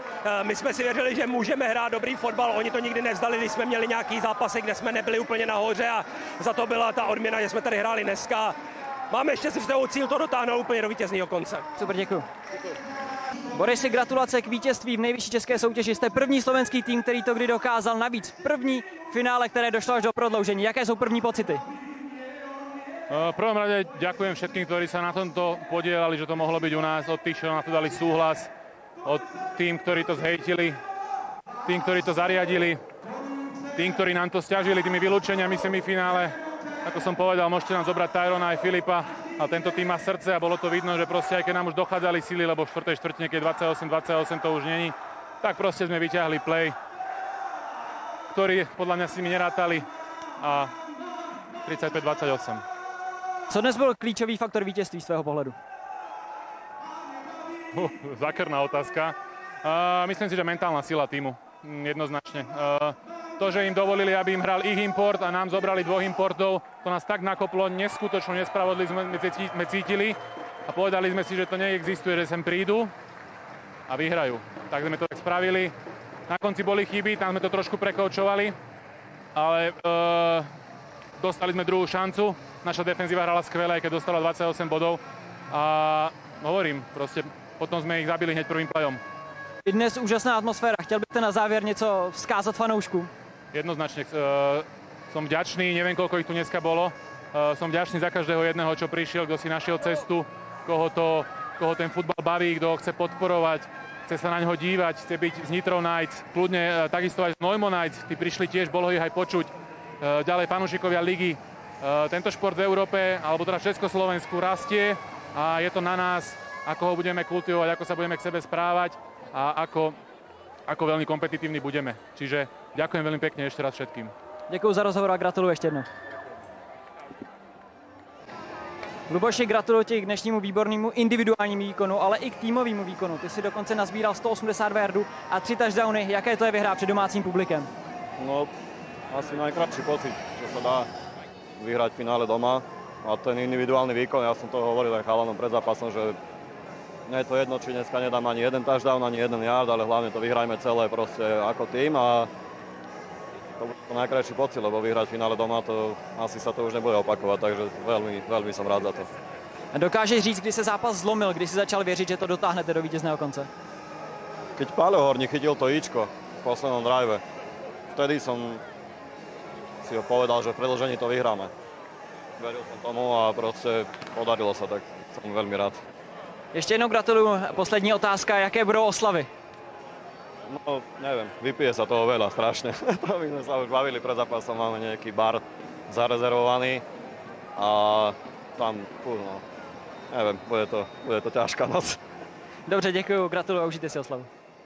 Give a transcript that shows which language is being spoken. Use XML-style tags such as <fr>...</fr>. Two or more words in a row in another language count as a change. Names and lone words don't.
<cs>My jsme si věřili, že můžeme hrát dobrý fotbal. Oni to nikdy nevzdali, když jsme měli nějaký zápasy, kde jsme nebyli úplně nahoře a za to byla ta odměna, že jsme tady hráli dneska. Máme ještě si cíl to dotáhnout úplně do vítězného konce. Super, děkuji. Borisi, gratulace k vítězství v nejvyšší české soutěži. Jste první slovenský tým, který to kdy dokázal. Navíc první finále, které došlo až do prodloužení. Jaké jsou první pocity?</cs> <sk>V prvom rade ďakujem všetkým, ktorí sa na tomto podielali, že to mohlo byť u nás, od tých, čo na to dali súhlas, od tým, ktorí to zhejtili, tým, ktorí to zariadili, tým, ktorí nám to sťažili tými vylúčeniami v semifinále. Ako som povedal, môžete nám zobrať Tyrona aj Filipa, a tento tým má srdce a bolo to vidno, že proste aj keď nám už dochádzali síly, lebo v 4. štvrtine, keď 28-28 to už není, tak proste sme vyťahli play, ktorý podľa mňa si mi nerátali a 35-28.</sk> <cs>Co dnes byl klíčový faktor vítězství z tvého pohledu?</cs> <sk>Zákerná otázka. Myslím si, že mentálna sila týmu. Jednoznačne. To, že im dovolili, aby im hral ich import a nám zobrali 2 importov, to nás tak nakoplo, neskutočnú nespravodlivosť sme cítili a povedali sme si, že to neexistuje, že sem prídu a vyhrajú. Tak sme to tak spravili. Na konci boli chyby, tam sme to trošku prekoučovali, ale dostali sme druhú šancu. Naša defenzíva hrala skvelé, aj keď dostala 28 bodov. A hovorím, proste potom sme ich zabili hneď prvým playom.</sk> <cs>Je dnes úžasná atmosféra. Chtěl byste na závěr něco vzkázat fanouškům?</cs> <sk>Jednoznačne. Som vďačný, neviem, koľko ich tu dneska bolo. Som vďačný za každého jedného, čo prišiel, kto si našiel cestu, koho ten futbal baví, kto chce podporovať, chce sa na ňo dívať, chce byť z Nitrov Knights, kľudne takisto aj z Neumo Knights. Tí prišli tiež, bolo ich aj počuť. Ďalej fanúšikovia ligy. Tento šport v Európe, alebo teda v Československu rastie a je to na nás, ako ho budeme kultivovať, ako sa budeme k sebe správať a ako veľmi kompetitívni budeme. Čiže ďakujem veľmi pekne ešte raz všetkým.</sk> <cs>Děkuji za rozhovor a gratuluju ještě jednou. Luboši, gratuluji ti k dnešnímu výbornému individuálnímu výkonu, ale i k týmovému výkonu. Ty si dokonce nazbíral 182 yardů a 3 touchdowny. Jaké to je vyhrát před domácím publikem?</cs> <sk>No, asi najkrajší pocit, že sa dá vyhrať v finále doma a ten individuálny výkon, ja som to hovoril aj chalanom pred zápasom, že nie je to jedno, či dneska nedám ani jeden touchdown, ani jeden yard, ale hlavne to vyhrajme celé proste ako tým a to bude to najkrajší pocit, lebo vyhrať v finále doma, to asi sa to už nebude opakovať, takže veľmi, veľmi som rád za to.</sk> <cs>A dokážeš říct, kdy se zápas zlomil, kdy si začal věřit, že to dotáhnete do vítězného konce?</cs> <sk>Keď Páľo Horník chytil to ičko v poslednom drive, vtedy som si ho povedal, že v predĺžení to vyhráme. Veril som tomu a proste podarilo sa, tak som veľmi rád.</sk> <cs>Ještě jednou gratuluju. Poslední otázka, jaké budou oslavy?</cs> <sk>No, neviem, vypije sa toho veľa, strašne. To my sme sa už bavili pred zápasom, máme nejaký bar zarezervovaný a tam, no, neviem, bude to ťažká noc.</sk> <cs>Dobře, děkuju, gratuluju a užijte si oslavu.</cs>